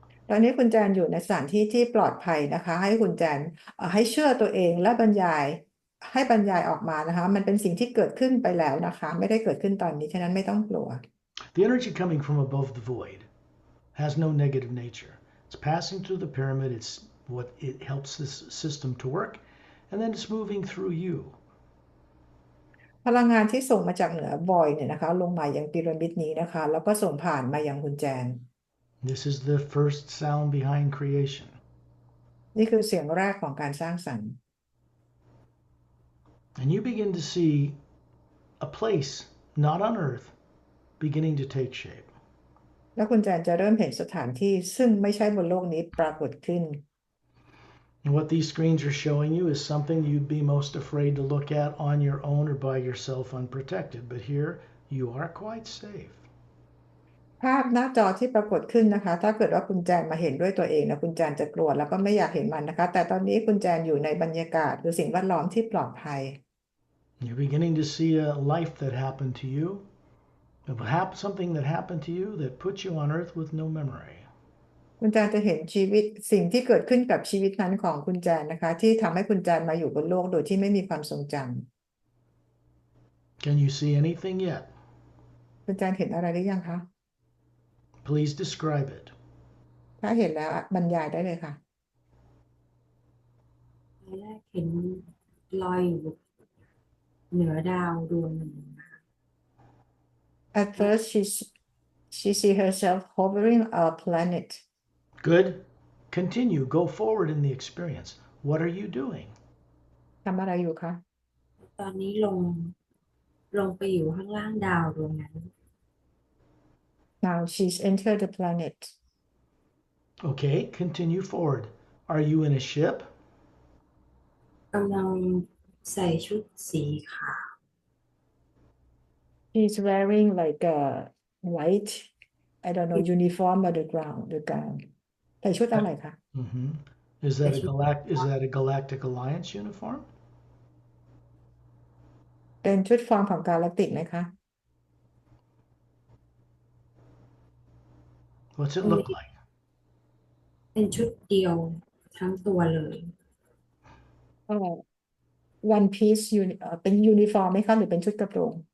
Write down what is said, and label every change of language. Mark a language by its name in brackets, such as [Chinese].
[Thai] ตอนนี้คุณแจนอยู่ในสถานที่ที่ปลอดภัยนะคะให้คุณแจนให้เชื่อตัวเองและบรรยายออกมานะคะมันเป็นสิ่งที่เกิดขึ้นไปแล้วนะคะไม่ได้เกิดขึ้นตอนนี้ฉะนั้นไม่ต้องกลัว [English] The energy coming from above the void has no negative nature. It's passing through the pyramid. It's what it helps this system to work, and then it's moving through you. [Thai] พลังงานที่ส่งมาจากเหนือบอยเนี่ยนะคะลงมายังพีระมิดนี้นะคะแล้วก็ส่งผ่านมายังคุณแจน [English] This is the first sound behind creation. [Thai] นี่คือเสียงแรกของการสร้างสรรค์ [English] And you begin to see a place not on earth beginning to take shape. [Thai] แล้วคุณแจนจะเริ่มเห็นสถานที่ซึ่งไม่ใช่บนโลกนี้ปรากฏขึ้น [English] And what these screens are showing you is something you'd be most afraid to look at on your own or by yourself unprotected. But here you are quite safe. [Thai] ภาพหน้าจอที่ปรากฏขึ้นนะคะถ้าเกิดว่าคุณแจนมาเห็นด้วยตัวเองนะคุณแจนจะกลัวแล้วก็ไม่อยากเห็นมันนะคะแต่ตอนนี้คุณแจนอยู่ในบรรยากาศหรือสิ่งแวดล้อมที่ปลอดภัย [English] You're beginning to see a life that happened to you, something that happened to you that puts you on earth with no memory. [Thai] คุณแจนจะเห็นชีวิตสิ่งที่เกิดขึ้นกับชีวิตนั้นของคุณแจนนะคะที่ทำให้คุณแจนมาอยู่บนโลกโดยที่ไม่มีความทรงจำ [English] Can you see anything yet? [Thai] คุณแจนเห็นอะไรหรือยังคะ [English] Please describe it. [Thai] ถ้าเห็นแล้วบรรยายได้เลยค่ะ ตอนแรกเห็นลอยอยู่เหนือดาวดวงหนึ่งนะคะ [English] At first she see herself hovering a planet Good. Continue. Go forward in the experience. What are you doing? [Thai] ทำอะไรอยู่คะ ตอนนี้ลงไปอยู่ข้างล่างดาวดวงนั้น [English] Now she's entered the planet Okay, continue forward. Are you in a ship? [Thai] กำลังใส่ชุดสีขาว [English] She's wearing like a white I don't know uniform or the gown [Thai] ใส่ชุดอะไรคะ Mm-hmm. [English] Is that a Galactic Alliance uniform? [Thai] เป็นชุดฟอร์มของกาแล็กติกไหมคะ [English] What's it look like? [Thai] เป็นชุดเดียวทั้งตัวเลย [English] one piece [Thai] เป็นยูนิฟอร์มไหมคะหรือเป็นชุดกระโปรง